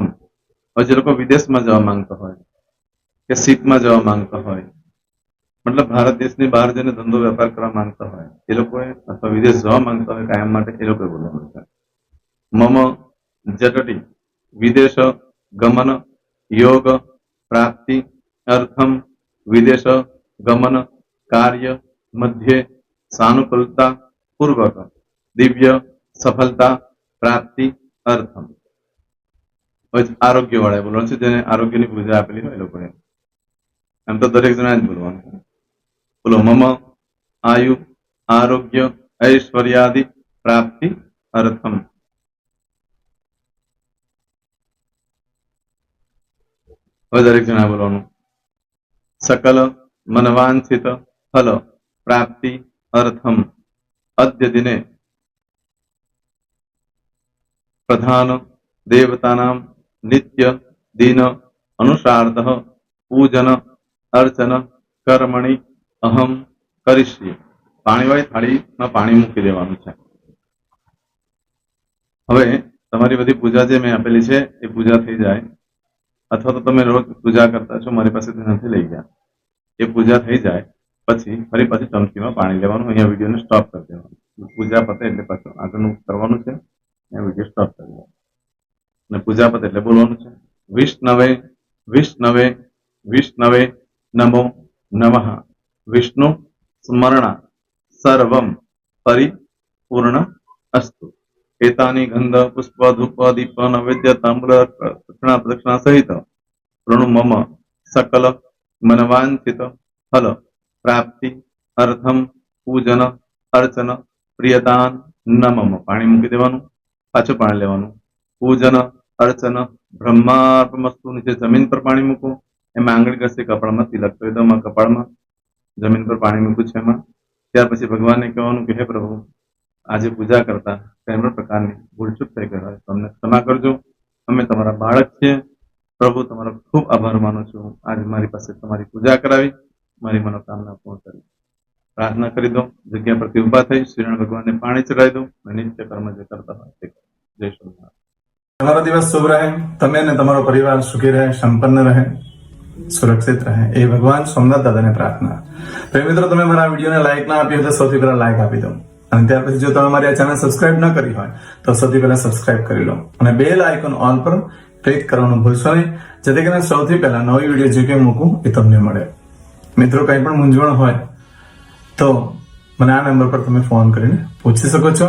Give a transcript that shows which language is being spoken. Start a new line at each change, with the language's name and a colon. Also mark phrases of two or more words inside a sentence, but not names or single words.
Gujarati: હવે જે લોકો વિદેશમાં જવા માંગતા હોય કે સીટમાં જવા માંગતા હોય મતલબ ભારત દેશની બહાર જઈને ધંધો વેપાર કરવા માંગતા હોય એ લોકોએ અથવા વિદેશ જવા માંગતા હોય કાયમ માટે એ લોકોએ બોલવાનું છે
Sanskrit: મમ જટટી વિદેશ ગમન યોગ પ્રાપ્તિ અર્થમ વિદેશ ગમન કાર્ય મધ્યે સાનુકૂળતા પૂર્વક દિવ્ય સફળતા પ્રાપ્તિ અર્થમ।
Gujarati: આરોગ્ય વાળા બોલવાનું છે જેને આરોગ્યની પૂજા આપેલી હોય એ લોકોએ એમ તો દરેક જણા જ બોલવાનું છે બોલો
Sanskrit: મમ આયુ આરોગ્ય ऐश्वर्यादि प्राप्ति अर्थम।
Gujarati: દરેક જણા બોલવાનું
Sanskrit: सकल मनवांछित फल प्राप्ति अर्थम अद्य दिने प्रधान देवतानां नित्य दिन अनुसारतः पूजन अर्चन कर्मणि अहम करिष्ये।
Gujarati: पाणीवाળી થાળીમાં પાણી મૂકી દેવાનું છે। હવે તમારી બધી પૂજા જે મેં આપેલી છે એ પૂજા થઈ જાય અથવા તો તમે રોજ પૂજા કરતા છો મારી પાસેથી નથી લઈ ગયા એ પૂજા થઈ જાય પછી ફરી પાછી ચમચીમાં પાણી લેવાનું। અહીંયા વિડીયોને સ્ટોપ કરી દેવાનું। પૂજા પતે એટલે પાછું આગળનું કરવાનું છે અહીંયા વિડીયો સ્ટોપ કરી દેવાનો અને પૂજા પતે એટલે બોલવાનું છે
Sanskrit: વિષ્ણવે વિષ્ણવે વિષ્ણવે નમો નમઃ વિષ્ણુ સ્મરણા सर्वं परिपूर्ण अस्तु। एतानि गंध पुष्प धूप दीप नैवेद्य ताम्र दक्षिणा प्रदक्षिणा सहित प्रणु मम सकल मनवांछित फल प्राप्ति अर्थम पूजन अर्चन प्रियदान न मम।
Gujarati: પાણી મૂકી દેવાનું પાછું પાણી લેવાનું
Sanskrit: पूजन अर्चन ब्रह्मार्पणमस्तु।
Gujarati: નીચે જમીન પર પાણી મૂકો એમાં આંગળી ઘસી કપાળમાં તિલક કરી દો। કપાળમાં જમીન પર પાણી મૂક્યું છે એમાં ત્યાર પછી ભગવાનને કહેવાનું કે હે પ્રભુ આજે પૂજા કરતા કઈ પણ પ્રકારની ભૂલચૂક થઈ ગઈ હોય તો અમને ક્ષમા કરજો। અમે તમારા બાળક છીએ પ્રભુ તમારો ખૂબ આભાર માનું છું। આજે મારી પાસે તમારી પૂજા કરાવી મારી મનોકામના પૂર્ણ કરી। પ્રાર્થના કરી દો જગ્યા પરથી ઉભા થઈ શ્રીનારાયણ ભગવાનને પાણી ચડાવી દો અને નિત્ય કર્મ જે કરતા હોય તે કરો। જય શ્રી તમારો દિવસ શુભ રહે તમે અને તમારો પરિવાર સુખી રહે સંપન્ન રહે સુરક્ષિત રહે એ ભગવાન સોમનાથ દાદા ને પ્રાર્થના। તો મિત્રો તમે મારા વિડિયોને લાઈક ના આપી હોય તો સૌથી પહેલા લાઈક આપી દો અને ત્યાર પછી જો તમે મારી આ ચેનલ સબસ્ક્રાઇબ ન કરી હોય તો સૌથી પહેલા સબસ્ક્રાઇબ કરી લો અને બેલ આઇકોન ઓલ પર ક્લિક કરવાનું ભૂલશો નહીં જેથી કરીને સૌથી પહેલા નવી વિડિયો જે કે મૂકું એ તમને મળે। મિત્રો કંઈ પણ મૂંઝવણ હોય તો મને આ નંબર પર તમે ફોન કરીને પૂછી શકો છો।